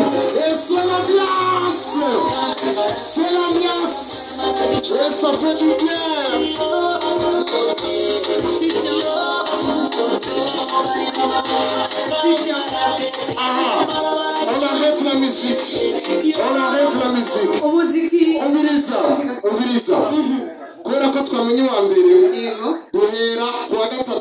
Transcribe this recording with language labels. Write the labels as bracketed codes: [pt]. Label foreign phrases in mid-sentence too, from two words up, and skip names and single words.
[fr] Et c'est l'ambiance. C'est l'ambiance. Et ça fait du bien. On arrête la musique. On arrête la musique. On milita. [rw] Kubera ko twamenye wa mbere duhera kuwa gatatu.